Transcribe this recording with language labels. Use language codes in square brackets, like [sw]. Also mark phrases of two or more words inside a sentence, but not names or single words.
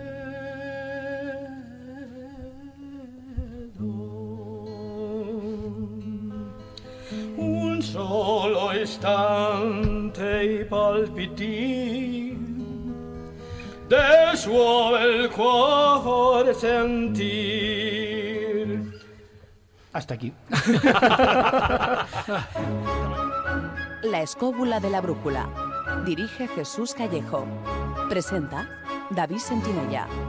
[it] Un solo istante i palpiti del suo bel cuore sentir. [es] Hasta aquí. La escóbula de la brújula. Dirige Jesús Callejo. Presenta David Sentinella.